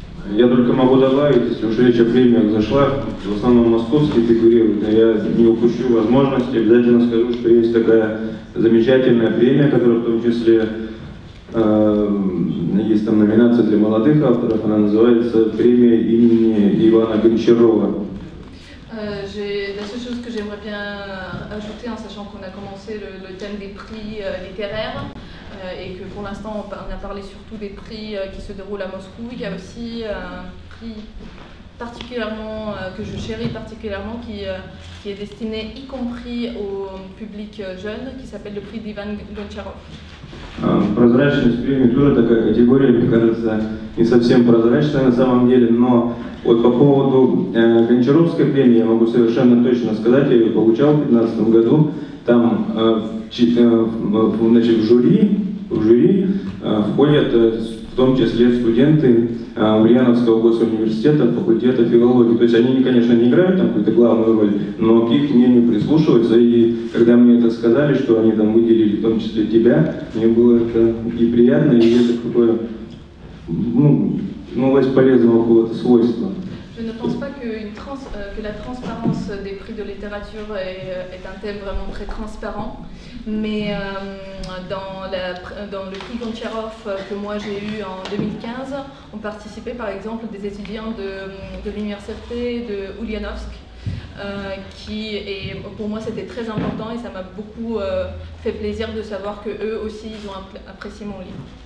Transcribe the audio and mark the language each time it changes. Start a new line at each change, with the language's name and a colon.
Russian: Я только могу добавить, если уж речь о премиях зашла, в основном московские фигурируют, но я не упущу возможности, обязательно скажу, что есть такая замечательная премия, которая в том числе Есть там номинация для молодых авторов, она называется «Премия имени Ивана Гончарова».
French: La seule chose que j'aimerais bien ajouter, en sachant qu'on a commencé le thème des prix littéraires et que pour l'instant on a parlé surtout des prix qui se déroulent à Moscou, il y a aussi un prix particulièrement que je chéris particulièrement qui est destiné y compris au public jeune, qui s'appelle le prix d'Ivan Goncharov.
Russian: Прозрачность премии тоже такая категория, мне кажется, не совсем прозрачная на самом деле, но вот по поводу Гончаровской премии я могу совершенно точно сказать, я ее получал в 2015 году, там значит, в жюри входят в том числе студенты Ульяновского госуниверситета, факультета филологии. То есть они, конечно, не играют там какую-то главную роль, но к их мнению прислушиваются. И когда мне это сказали, что они там выделили в том числе тебя, мне было это и приятно, и это какое, новость полезного какого-то свойства.
French: Je ne pense pas que la transparence des prix de littérature est un thème vraiment très transparent, mais dans le prix Goncharov que moi j'ai eu en 2015, ont participé par exemple des étudiants de l'université de Ulyanovsk, et pour moi c'était très important et ça m'a beaucoup fait plaisir de savoir que eux aussi ils ont apprécié mon livre.